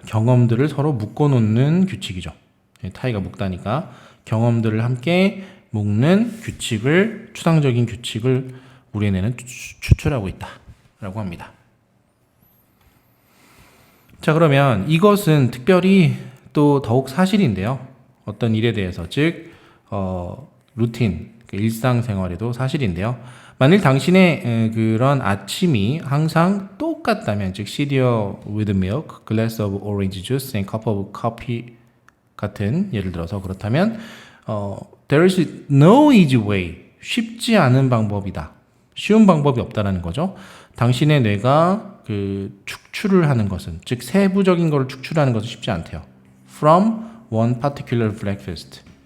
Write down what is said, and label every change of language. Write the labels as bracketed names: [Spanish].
[Korean] 경험들을 서로 묶어 놓는 규칙이죠. 타이가 묶다니까 경험들을 함께 묶는 추상적인 규칙을 우리 뇌는 추출하고 있다라고 합니다. 자, 그러면 이것은 특별히 또 더욱 사실인데요. 어떤 일에 대해서 즉 루틴, 일상생활에도 사실인데요. 만일 당신의 그런 아침이 항상 똑같다면 즉 [English] cereal with milk, glass of orange juice and cup of coffee [Korean] 같은 예를 들어서 그렇다면 [English] there is no easy way [Korean] 쉽지 않은 방법이다. 쉬운 방법이 없다라는 거죠. 당신의 뇌가 그 축출을 하는 것은 즉 세부적인 것을 축출하는 것은 쉽지 않대요. [English] From one particular breakfast.